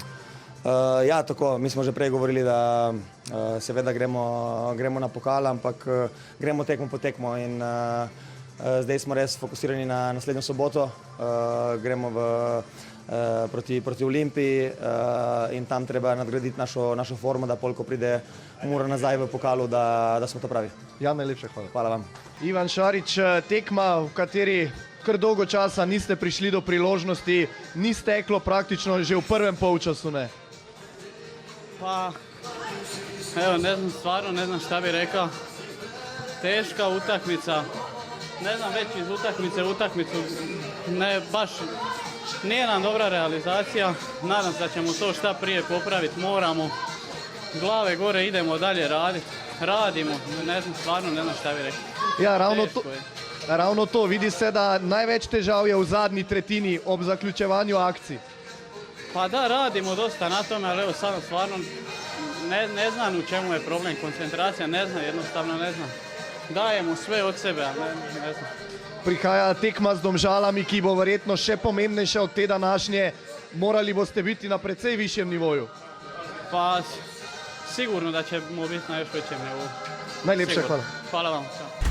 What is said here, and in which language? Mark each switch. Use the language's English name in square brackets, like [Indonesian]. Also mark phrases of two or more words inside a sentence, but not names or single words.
[Slovenian] Ja, tako, mi smo že prej govorili, da seveda gremo na pokal, ampak gremo tekmo po tekmo in zdaj smo res fokusirani na naslednjo soboto, gremo proti Olimpiji in tam treba nadgraditi našo formo, da polko pride Mura nazaj v pokalu, da smo to pravi. Ja, najlepša hvala. Hvala vam. Ivan Šarić, tekma, v kateri kar dolgo časa niste prišli do priložnosti, ni steklo praktično že v prvem polčasu, ne? [Croatian] Pa, evo, ne znam, stvarno ne znam šta bi rekao. Teška utakmica. Ne znam, već iz utakmice u utakmicu. Ne, baš nije nam dobra realizacija. Nadam se da ćemo to šta prije popraviti. Moramo. Glave gore, idemo dalje raditi. Radimo. Ne znam, stvarno ne znam šta bi rekao. [Slovenian] Ja, [Croatian] Teško je. [Slovenian] ravno to. Vidi se da največ težav je v zadnji tretjini ob zaključevanju akcij. [Croatian] Pa da, radimo dosta na tome, ali evo sada stvarno ne znam u čemu je problem. Koncentracija, ne znam, jednostavno ne znam. Dajemo sve od sebe, ali ne znam. [Slovenian] Prihaja tekma z Domžalami, ki bo verjetno še pomembnejša od te današnje. Morali boste biti na precej višjem nivoju. [Croatian] Pa sigurno da ćemo biti na još većem nivou. [Slovenian] Najlepša [Croatian] Sigurno. [Slovenian] hvala. Hvala vam.